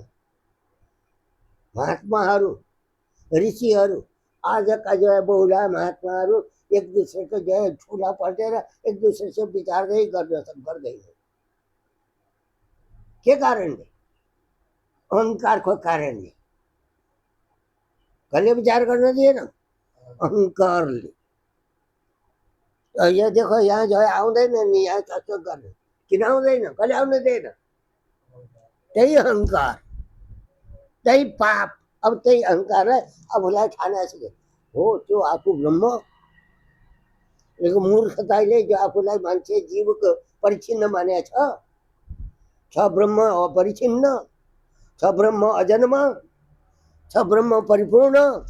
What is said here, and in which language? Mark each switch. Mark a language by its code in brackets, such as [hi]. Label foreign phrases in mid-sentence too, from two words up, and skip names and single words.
[ne] महात्माहरू, ऋषिहरू, आजका [hi] जो है [ne] बहुला महात्माहरू [hi] एक दूसरे को जो है [ne] ठुला पर्थेर [hi] एक दूसरे से [ne] विचारदै गर्दैन। के कारणले? अहंकारको कारणले। कसले विचार गर्न दिएन? अहंकारले। [hi] ये देखो यहाँ जो है [ne] आउँदैन नि, यहाँ कस्तो गर्ने? किन आउँदैन? कसले आउन दिएन? त्यही अहंकार, त्यही पाप। अब त्यही अहंकारलाई आफूलाई ठानेको हो त्यो आफू ब्रह्म। एक मूर्खताले जो आफूलाई मान्छे जीवको परिच्छिन्न मानेको छ ब्रह्म अपरिच्छिन्न, छ ब्रह्म अजन्म, छ ब्रह्म परिपूर्ण।